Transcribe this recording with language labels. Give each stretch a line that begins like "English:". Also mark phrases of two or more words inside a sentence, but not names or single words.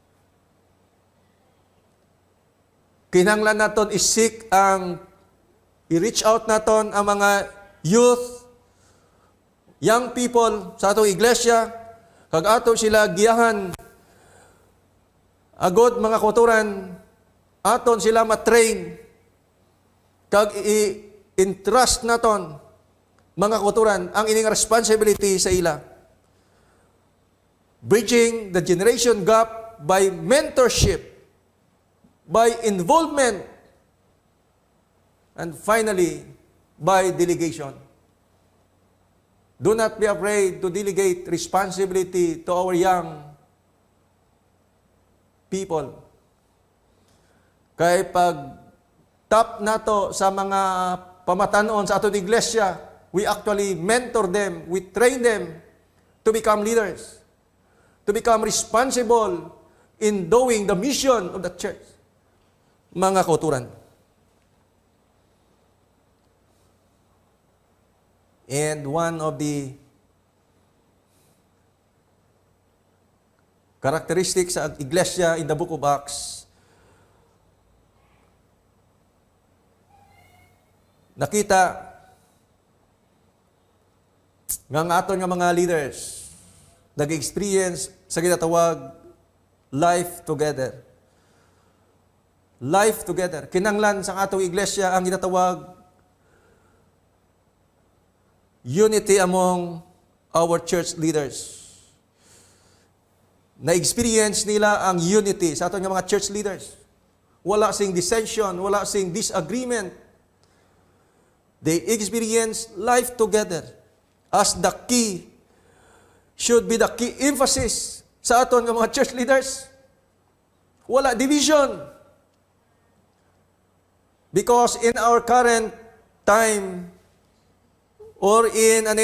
Hiligaynon: kinahanglan naton isik ang i-reach out naton ang mga
English: youth, young people
Hiligaynon: sa atong iglesia, kag ato sila giyahan agod mga kauturan, aton sila matrain kag i-entrust naton mga kauturan ang ining responsibility sa ila.
English: Bridging the generation gap by mentorship, by involvement, and finally, by delegation. Do not be afraid to delegate responsibility to our young people.
Hiligaynon: Kay pag tap nato sa mga pamatanon sa atong iglesia,
English: we actually mentor them, we train them to become leaders, to become responsible in doing the mission of the church.
Hiligaynon: Mga kauturan.
English: And one of the characteristics
Hiligaynon: sa iglesia
English: in the book of Acts,
Hiligaynon: nakita nga aton nga mga leaders nag-experience sa ginatawag
English: life together. Life together.
Hiligaynon: Kinanglan sa atong iglesia ang ginatawag
English: unity among our church leaders.
Hiligaynon: Na-experience nila ang unity sa aton nga mga
English: church leaders.
Hiligaynon: Wala sing dissension, wala sing disagreement.
English: They experience life together as the key, should be the key emphasis
Hiligaynon: sa aton nga mga
English: church leaders.
Hiligaynon: Wala division.
English: Because in our current time, or in an